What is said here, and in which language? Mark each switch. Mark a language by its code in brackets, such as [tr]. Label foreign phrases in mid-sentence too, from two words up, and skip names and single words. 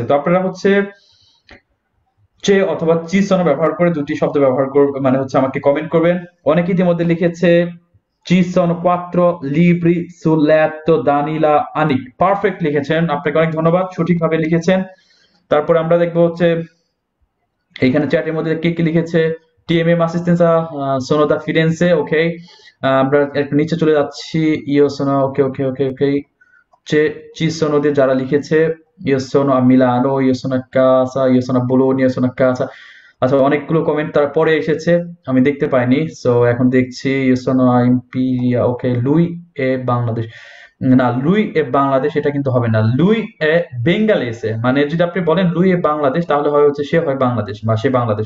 [bn] তো আপনারা হচ্ছে চে অথবা চিসনো ব্যবহার করে দুটি শব্দ ব্যবহার করবে, মানে হচ্ছে আমাকে কমেন্ট করবেন। অনেকে ইতিমধ্যে লিখেছে [it] ci sono 4 libri sul letto [bn] Danila Anik, পারফেক্ট লিখেছেন, আপনাকে অনেক ধন্যবাদ, সঠিকভাবে লিখেছেন। তারপর আমরা দেখবো হচ্ছে এইখানে চ্যাটের মধ্যে কে কি লিখেছে, টিএমএম অ্যাসিস্ট্যান্সা [it] sono da Firenze, [bn] ওকে। আমরা একটু নিচে চলে যাচ্ছি, [it] io sono, [bn] ওকে ওকে ওকে ওকে, [it] ci sono [bn] দিয়ে যারা লিখেছে, [it] io sono a Milano, io sono a casa, io sono a Bologna, io sono a casa, [bn] আচ্ছা, অনেকগুলো কমেন্ট তারপরে এসেছে, আমি দেখতে পাইনি, সো এখন দেখছি। [it] io sono Imperia, ওকে। lui è Bangladesh, [bn] না, [it] lui è Bangladesh [bn] এটা কিন্তু হবে না। [it] lui è bengalese, [bn] মানে যদি আপনি বলেন [it] lui è Bangladesh [bn] তাহলে হয় হচ্ছে সে হয় বাংলাদেশ বা সে বাংলাদেশ।